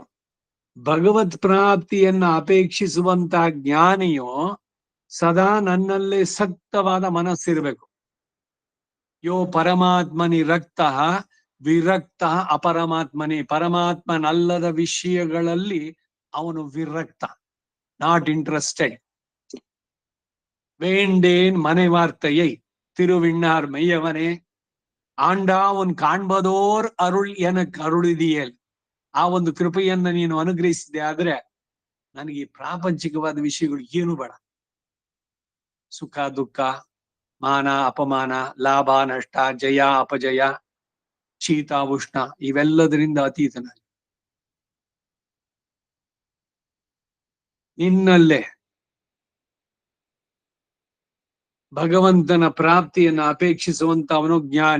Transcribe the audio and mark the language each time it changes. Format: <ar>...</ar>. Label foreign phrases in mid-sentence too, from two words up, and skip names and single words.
<kn>ಭಗವತ್ ಪ್ರಾಪ್ತಿಯನ್ನ ಅಪೇಕ್ಷಿಸುವಂತಹ ಜ್ಞಾನಿಯು ಸದಾ ನನ್ನಲ್ಲೇ ಸಕ್ತವಾದ ಮನಸ್ಸಿರ್ಬೇಕು.</kn> <sa>ಯೋ ಪರಮಾತ್ಮನಿ ರಕ್ತ ವಿರಕ್ತ ಅಪರಮಾತ್ಮನಿ.</sa> <kn>ಪರಮಾತ್ಮನಲ್ಲದ ವಿಷಯಗಳಲ್ಲಿ ಅವನು ವಿರಕ್ತ,</kn> <en>not interested.</en> <ta>வேண்டேன் மனை வார்த்தையை திருவிண்ணார் மெய்யவனே ஆண்டா உன் காண்பதோர் அருள் எனக்கு அருளிதியேல்.</ta> <kn>ಆ ಒಂದು ಕೃಪೆಯನ್ನ ನೀನು ಅನುಗ್ರಹಿಸಿದೆ ಆದ್ರೆ ನನಗೆ ಪ್ರಾಪಂಚಿಕವಾದ ವಿಷಯಗಳು ಏನು ಬೇಡ. ಸುಖ ದುಃಖ, ಮಾನ ಅಪಮಾನ, ಲಾಭ ನಷ್ಟ, ಜಯ ಅಪಜಯ, ಶೀತ ಉಷ್ಣ ಇವೆಲ್ಲದರಿಂದ ಅತೀತನ ನಿನ್ನಲ್ಲೇ ಭಗವಂತನ ಪ್ರಾಪ್ತಿಯನ್ನು ಅಪೇಕ್ಷಿಸುವಂತ ಅವನು ಜ್ಞಾನಿ.</kn>